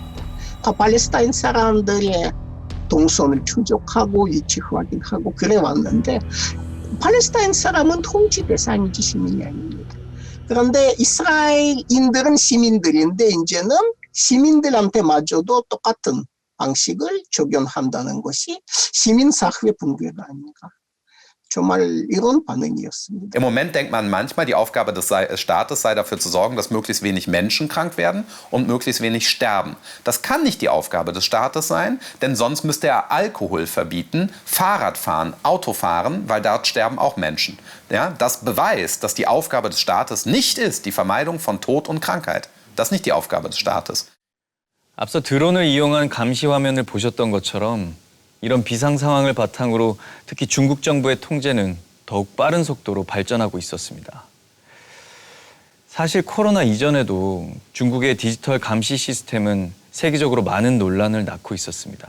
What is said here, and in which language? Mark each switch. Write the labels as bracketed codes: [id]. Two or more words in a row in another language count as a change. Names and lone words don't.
[ko] 팔레스타인 사람들의 동선을 추적하고 위치 확인하고 그래 왔는데 팔레스타인 사람은 통치 대상이지 시민이 아닙니다. 그런데 이스라엘인들은 시민들인데 이제는 시민들한테마저도 똑같은 방식을 적용한다는 것이 시민사회 붕괴가 아닌가. 정말 이런 반응이었습니다. [de] Im Moment denkt man manchmal, die Aufgabe des Staates sei dafür zu sorgen, dass möglichst wenig Menschen krank werden und möglichst wenig sterben. Das kann nicht die Aufgabe des Staates sein, denn sonst müsste er Alkohol verbieten, Fahrradfahren, Autofahren, weil dort sterben auch Menschen. Ja, das beweist, dass die Aufgabe des Staates nicht ist die Vermeidung von Tod und Krankheit. Das ist nicht die Aufgabe des Staates. [ko] 앞서 드론을 이용한 감시 화면을 보셨던 것처럼 이런 비상 상황을 바탕으로 특히 중국 정부의 통제는 더욱 빠른 속도로 발전하고 있었습니다. 사실 코로나 이전에도 중국의 디지털 감시 시스템은 세계적으로 많은 논란을 낳고 있었습니다.